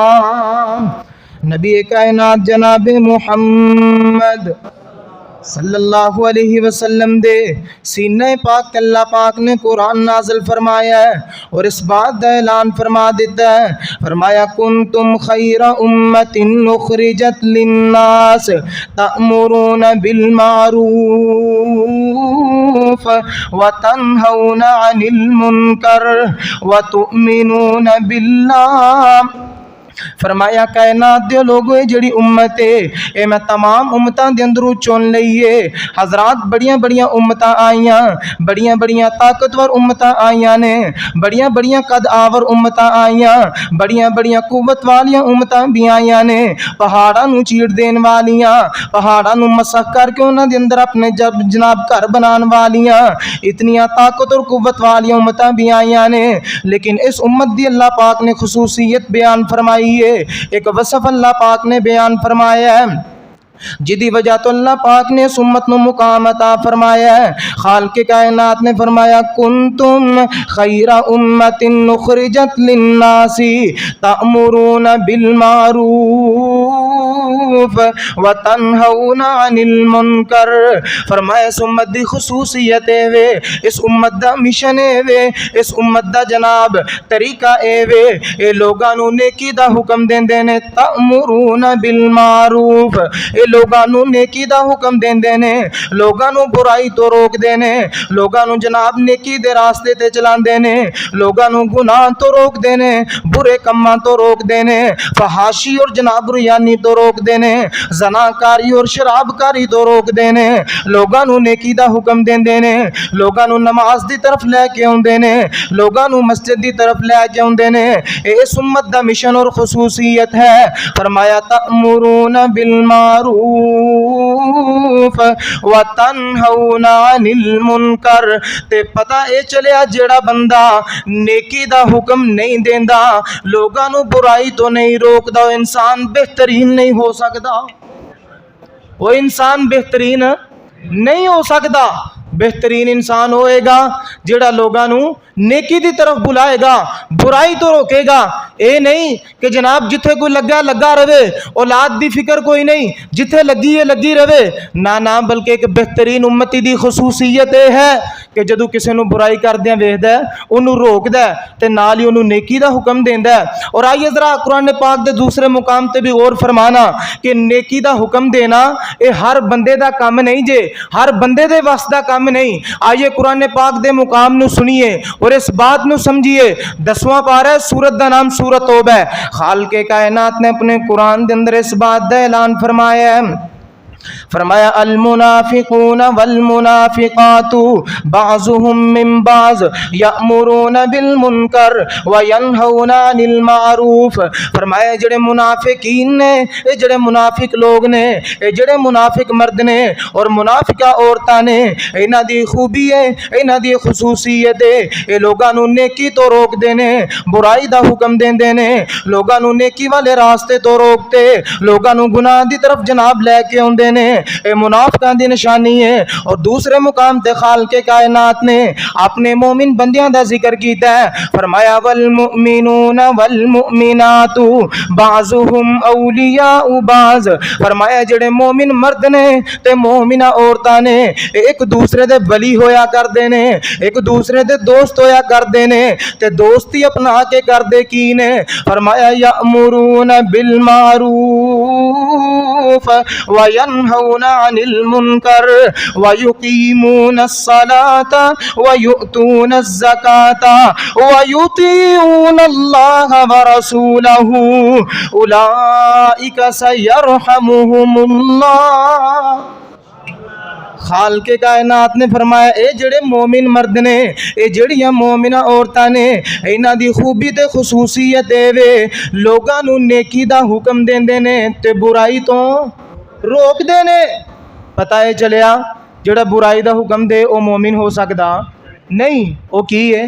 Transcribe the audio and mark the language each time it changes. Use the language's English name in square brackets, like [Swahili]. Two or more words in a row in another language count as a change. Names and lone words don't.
[Punjabi] نبی کائنات جناب محمد صلی اللہ علیہ وسلم دے سینہ پاک اللہ پاک نے قرآن نازل فرمایا ہے اور اس بات دا اعلان فرما دیتا ہے، فرمایا [Arabic] کنتم خیر امت اخرجت للناس تأمرون بالمعروف وتنہون عن المنکر وتؤمنون باللہ۔ [Punjabi] فرمایا کائنات دے لوگوں جڑی امت ہے اے میں تمام امتاں دے اندروں چن لئیے۔ حضرات بڑیاں بڑیاں امتاں آئیاں، بڑیاں بڑیاں طاقتور امتاں آئیاں نے، بڑیاں بڑیاں قد آور امتاں آئیاں، بڑیاں بڑیاں قوت والیاں امتاں بھی آئیاں نے، پہاڑاں نو چیڑ دین والیاں، پہاڑاں نو مسخ کر کے انہاں دے اندر اپنے جناب گھر بنان والیاں، اتنیاں طاقت اور قوت والیاں امتاں بھی آئیاں نے، لیکن اس امت دی اللہ پاک نے خصوصیت بیان فرمائی ہے، ایک وصف اللہ پاک نے بیان فرمایا ہے جدی وجہ تو اللہ پاک نے اس امت نو مقام عطا فرمایا ہے۔ خالق کائنات نے فرمایا [Arabic] کنتم خیر امت اخرجت للناس تأمرون بالمعروف وتنہون عن المنکر۔ [Punjabi] فرمایا اس امت دی خصوصیت ہے وے، اس امت دا مشن ہے وے، اس امت دا جناب طریقہ اے وے، اے لوگاں نو نیکی دا حکم دیندے نے، [Arabic] تأمرون بالمعروف، [Punjabi] اے لوگاں نو نیکی دا حکم دیندے نے، لوگاں نو برائی تو روک دے نے، لوگاں نو جناب نیکی دے راستے تے چلاندے نے، لوگاں نو گناہ تو روک دے نے، برے کماں تو روک دے نے، فحاشی اور جناب ریانی تو روک دے نے، زناکاری اور شرابکاری تو روک دے نے، لوگاں نو نیکی دا حکم دیندے نے، لوگاں نو نماز دی طرف لے کے اوندے نے، لوگاں نو مسجد دی طرف لے کے اوندے نے۔ اس امت دا مشن اور خصوصیت ہے، فرمایا [Arabic] تأمرون بالمعروف وتنہون عن المنکر۔ [Punjabi] تے پتہ اے چلیا جیڑا بندہ نیکی دا حکم نہیں دیندا، لوگاں نو برائی تو نہیں روکدا، وہ انسان بہترین نہیں ہو سکدا، وہ انسان بہترین نہیں ہو سکدا۔ بہترین انسان ہوئے گا جیڑا لوگاں نو نیکی دی طرف بلائے گا، برائی تو روکے گا۔ اے نہیں کہ جناب جتھے کوئی لگا رہے، اولاد دی فکر کوئی نہیں، جتھے لگی ہے لگی رہے، نہ بلکہ ایک بہترین امتی دی خصوصیت ہے کہ جدو کسے نو برائی کردیاں ویکھدا ہے اونوں روکدا ہے تے نال ہی اونوں نیکی دا حکم دیندا ہے۔ اور آئیے ذرا قرآن پاک دے دوسرے مقام تے بھی غور فرمانا کہ نیکی دا حکم دینا اے ہر بندے دا کام نہیں جے، ہر بندے دے وس دا کام نہیں۔ آئیے قرآن پاک دے مقام نو سنیے اور اس بات نو سمجھیے۔ 10واں پارہ سورت دا نام سورت توبہ ہے۔ خالق کائنات نے اپنے قرآن دے اندر اس بات دا اعلان فرمایا ہے، فرمایا [Arabic] المنافقون والمنافقات بعضهم من بعض یأمرون بالمنکر وینہون عن المعروف. [Punjabi] فرمایا جڑے منافقین نے، اے جڑے منافق لوگ نے، اے جڑے منافق مرد نے اور منافقہ عورتاں نے، انہاں دی خوبی ہے، انہاں دی خصوصیت ہے، اے لوگاں نو نیکی تو روک دینے، برائی دا حکم دیندے نے، لوگاں نو نیکی والے راستے تو روکتے، لوگاں نو گناہ دی طرف جناب لے کے اوندے نے. اے منافقاں دی نشانی ہے. اور دوسرے مقام تے خالق کائنات نے اپنے مومن بندیاں دا ذکر کیتا ہے. فرمایا [Arabic] والمؤمنون والمؤمنات بعضهم اولیاء بعض. [Punjabi] فرمایا جڑے مومن مرد نے تے مومنہ عورتاں نے ایک دوسرے دے ولی ہویا کردے نے، ایک دوسرے دے دوست ہویا کردے نے، تے دوستی اپنا کے کردے کی نے. فرمایا [Arabic] یأمرون بالمعروف وینہون عن المنکر ویقیمون الصلاة ویؤتون الزکاة ویطیعون اللہ ورسولہ اولئک سیرحمہم اللہ. [Punjabi] خالق کائنات نے فرمایا اے جڑے مومن مرد نے، اے جڑیاں مومنہ عورتاں نے، انہاں دی خوبی تے خصوصیت اے وے لوگاں نو نیکی دا حکم دیندے نے تے برائی تو روک دے نے. پتہ ہے چلیا جڑا برائی دا حکم دے او مومن ہو سکدا نہیں، او کی ہے؟